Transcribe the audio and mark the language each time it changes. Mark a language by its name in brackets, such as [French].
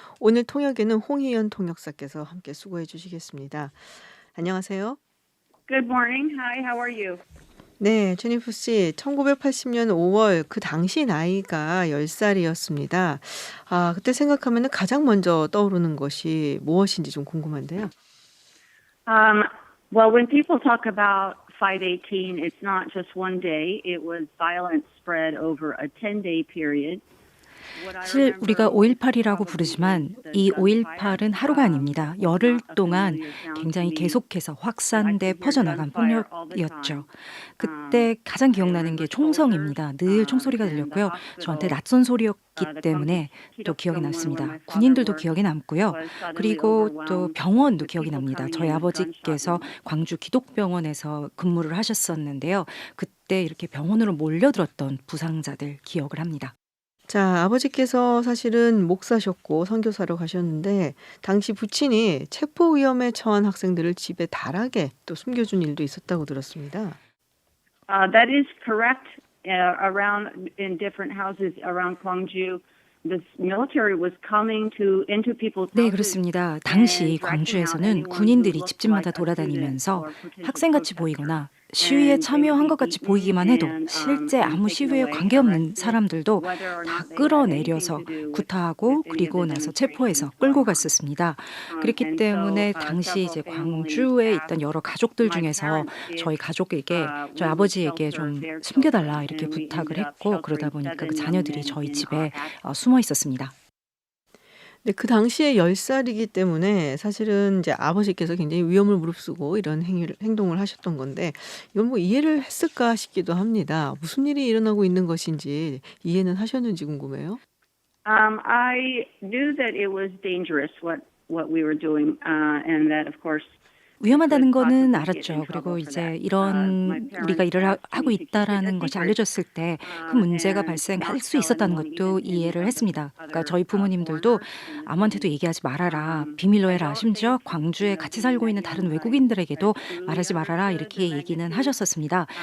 [Korean] 오늘 통역에는 홍희연 통역사께서 함께 수고해 주시겠습니다. 안녕하세요. [English] Good morning. Hi, how are you? [Korean] 네, 제니퍼 씨, 1980년 5월 그 당시 나이가 10살이었습니다. 그때 생각하면 가장 먼저 떠오르는 것이 무엇인지 좀 궁금한데요. [English] Well, when people talk about Fight 18, it's not just one day. It was violence spread over a 10-day period. [Korean] 사실 우리가 5.18이라고 부르지만 이 5.18은 하루가 아닙니다. 열흘 동안 굉장히 계속해서 확산돼 퍼져나간 폭력이었죠. 그때 가장 기억나는 게 총성입니다. 늘 총소리가 들렸고요. 저한테 낯선 소리였기 때문에 또 기억에 남습니다. 군인들도 기억에 남고요. 그리고 또 병원도 기억이 납니다. 저희 아버지께서 광주 기독병원에서 근무를 하셨었는데요. 그때 이렇게 병원으로 몰려들었던 부상자들 기억을 합니다. 자, 아버지께서 사실은 목사셨고 선교사로 가셨는데 당시 부친이 체포 위험에 처한 학생들을 집에 달하게 또 숨겨준 일도 있었다고 들었습니다. [English] That is correct. Around in different houses around Gwangju, the military was coming into people's [Korean] 네, [English] houses. [Korean] 그렇습니다. 당시 광주에서는 군인들이 집집마다 돌아다니면서 학생같이 보이거나 시위에 참여한 것 같이 보이기만 해도 실제 아무 시위에 관계없는 사람들도 다 끌어내려서 구타하고 그리고 나서 체포해서 끌고 갔었습니다. 그렇기 때문에 당시 이제 광주에 있던 여러 가족들 중에서 저희 가족에게, 저희 아버지에게 좀 숨겨달라 이렇게 부탁을 했고, 그러다 보니까 그 자녀들이 저희 집에 숨어 있었습니다. 네, 그 당시에 10살이기 때문에 사실은 이제 아버지께서 굉장히 위험을 무릅쓰고 이런 행동을 하셨던 건데 이건 뭐 이해를 했을까 싶기도 합니다. 무슨 일이 일어나고 있는 것인지 이해는 하셨는지 궁금해요. [English] I knew that it was dangerous what we were doing, and that of course. [Korean] 위험하다는 거는 알았죠. 그리고 이제 이런 우리가 일을 하고 있다라는 것이 알려졌을 때 그 문제가 발생할 수 있었다는 것도 이해를 했습니다. 그러니까 저희 부모님들도 아무한테도 얘기하지 말아라, 비밀로 해라, 심지어 광주에 같이 살고 있는 다른 외국인들에게도 말하지 말아라 이렇게 얘기는 하셨었습니다.